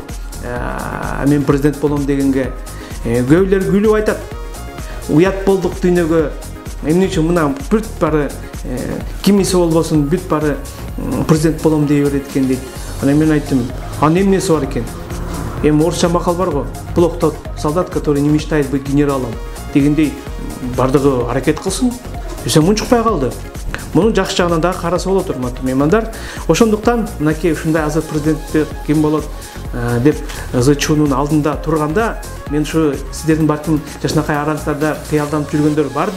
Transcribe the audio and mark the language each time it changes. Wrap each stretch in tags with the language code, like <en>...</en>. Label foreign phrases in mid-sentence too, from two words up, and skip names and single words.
<ky>Мен президент болом дегенге көбүлөр күлүп айтат. Уят болдук дүйнөгө. Эмне үчүн мына бүт бары кимиси болбосун, бүт бары президент болом дей берет экен дейт. Ана мен айттым, анын эмнеси бар экен? Орусча макал бар го.</ky> <ru>Плох тот солдат, который не мечтает быть генералом</ru> <ky>дегендей бардыгы аракет кылсын. Эсе мунчукпай калды. Мунун жакшы жагынан дагы караса болот, урматтуу меймандар. Ошондуктан мынакей ушундай азыр президенттик ким болот деп ЗЧУнун алдында турганда, мен ушу сиздердин балким жашынакай араңыздарда кыялданып жүргөндөр бардыр.</ky>